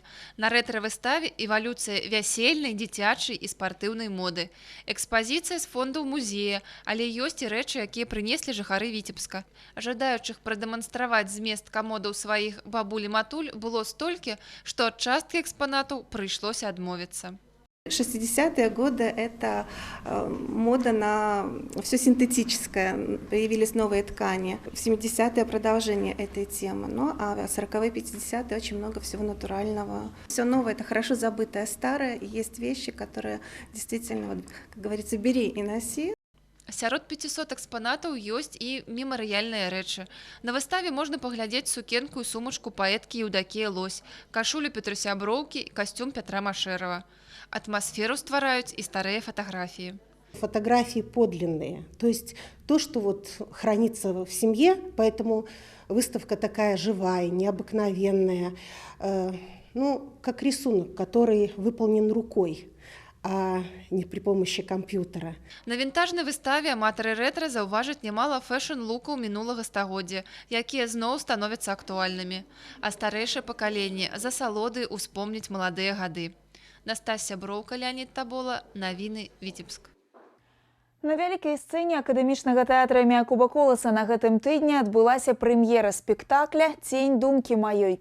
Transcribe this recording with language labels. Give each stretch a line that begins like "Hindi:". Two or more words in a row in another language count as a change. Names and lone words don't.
Belarusian: На рэтра-выставе эвалюцыя вясельнай, дзіцячай і спартыўнай моды. Экспазіцыя з фондаў музея, але ёсць і рэчы, якія прынеслі жыхары Віцебска. Жадаючых прадэманстраваць змест камодаў сваіх бабулі-матуль было столькі, што ад часткі экспанатаў прыйшлося адмовіцца.
Russian: 60-е годы – это мода на все синтетическое, появились новые ткани. В 70-е продолжение этой темы, ну а в 40-е, 50-е очень много всего натурального. Все новое – это хорошо забытое старое, и есть вещи, которые действительно, вот, как говорится, бери и носи.
Belarusian: Сярод 500 экспанатаў ёсць і мемарыяльныя рэчы. На выставе можна паглядзець сукенку і сумачку паэткі Еўдакіі Лось, кашулю Петруся Броўкі і касцюм Пятра Машэрава.
Russian: Атмосферу ствараюць и старые фотографии. Фотографии подлинные, то есть то, что вот хранится в семье, поэтому выставка такая живая, необыкновенная, ну, как рисунок, который выполнен рукой, а не при помощи компьютера.
Belarusian: На вінтажнай выставе аматары рэтра заўважаць нямала фэшн-лукаў мінулага стагоддзя, якія зноў становяцца актуальнымі. А старэйшае пакаленне з асалоды успомніць маладыя гады. Настасья Броўка, Леонид Табола, навіны Віцебск. На вялікай сцэне акадэмічнага тэатра імя Якуба Коласа на гэтым тыдні адбылася прэм'ера спектакля «Тень думкі маёй».